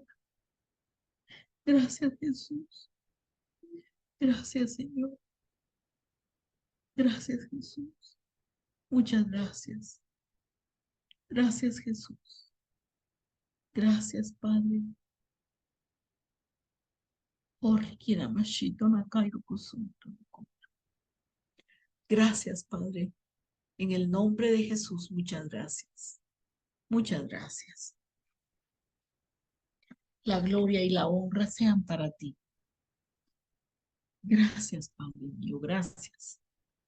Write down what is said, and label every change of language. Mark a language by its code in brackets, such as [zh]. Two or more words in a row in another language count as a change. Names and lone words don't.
[es] Gracias, Jesús. Gracias, Señor. Gracias, Jesús. Muchas gracias. Gracias, Jesús. Gracias, Padre. Orikira mashito nakairo kusunto. Gracias, Padre. En el nombre de Jesús, muchas gracias. Muchas gracias. La gloria y la honra sean para ti. Gracias, Padre mío. Gracias.